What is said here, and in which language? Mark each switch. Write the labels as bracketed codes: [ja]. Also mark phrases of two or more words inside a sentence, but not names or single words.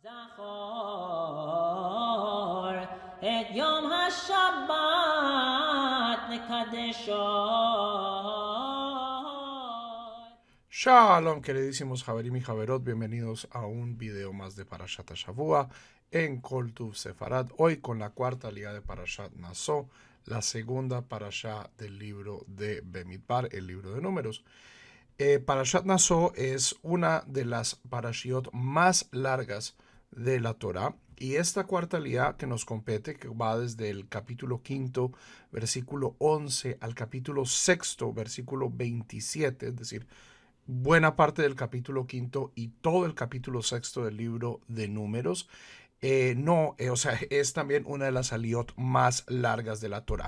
[he] זכור את יום השבת לקדשו. [es] Shalom, queridísimos Javerim y Javerot, bienvenidos a un video más de [he] פרשת שבוע [es] en Kol Tuv Sefarad, hoy con la cuarta liga de Parashat Naso, la segunda parasha del libro de Bemidbar, el libro de números. Parashat Naso es una de las parashiot más largas de la Torah, y esta cuarta liga que nos compete, que va desde el capítulo 5, versículo 11, al capítulo 6, versículo 27, es decir, buena parte del capítulo 5 y todo el capítulo 6 del libro de números, es también una de las aliot más largas de la Torah.